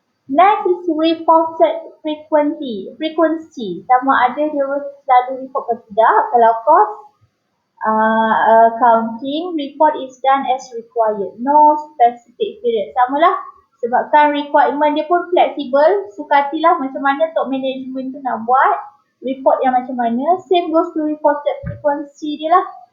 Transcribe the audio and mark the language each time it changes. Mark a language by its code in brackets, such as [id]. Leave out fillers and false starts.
[en] Next is reported frequency. [ms] Sama ada dia selalu report ke tidak. [en] Kalau cost accounting, report is done as required. No specific period. [ms] Samalah. Sebabkan requirement dia pun flexible. Sukatilah macam mana top management tu nak buat. Report yang macam mana. [en] Same goes to reported frequency [ms] dia lah.